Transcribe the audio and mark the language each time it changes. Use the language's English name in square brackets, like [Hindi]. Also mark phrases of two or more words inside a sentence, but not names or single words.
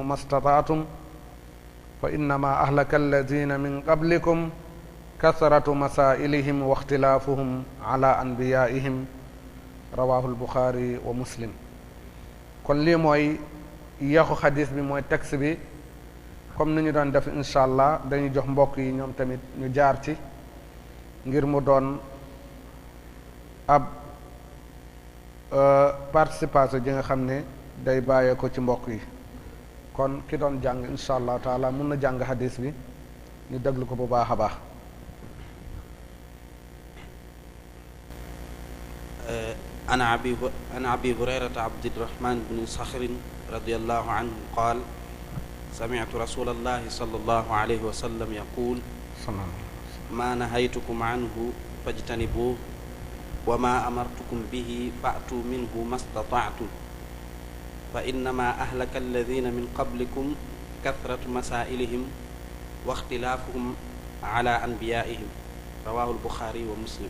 [Arabic] ما استطعتم فإنما أهلك الذين من قبلكم كثرة مسائلهم واختلافهم على أنبيائهم رواه البخاري ومسلم [Wolof] kon lii mooy yaxu xadis bi mooy texte bi comme ni ñu doon def [Arabic] إن شاء الله [Wolof] dañuy jox mbokk yi ñoom tamit ñu jaar ci ngir mu doon ab participation ji nga xam ne day bàyyee ko ci mbokk yi kon ki doon jàng [Arabic] إن شاء الله تعالى [Wolof] mun na jàng xadis bi ñu déglu ko bu baax a baax [Arabic] عن أبي هريرة عبد الرحمن بن صخر رضي الله عنه قال سمعت رسول الله صلى الله عليه وسلم يقول ما نهيتكم عنه فاجتنبوه وما أمرتكم به فأتوا منه ما استطعتم فإنما أهلك الذين من قبلكم كثرة مسائلهم واختلافهم على أنبيائهم رواه البخاري ومسلم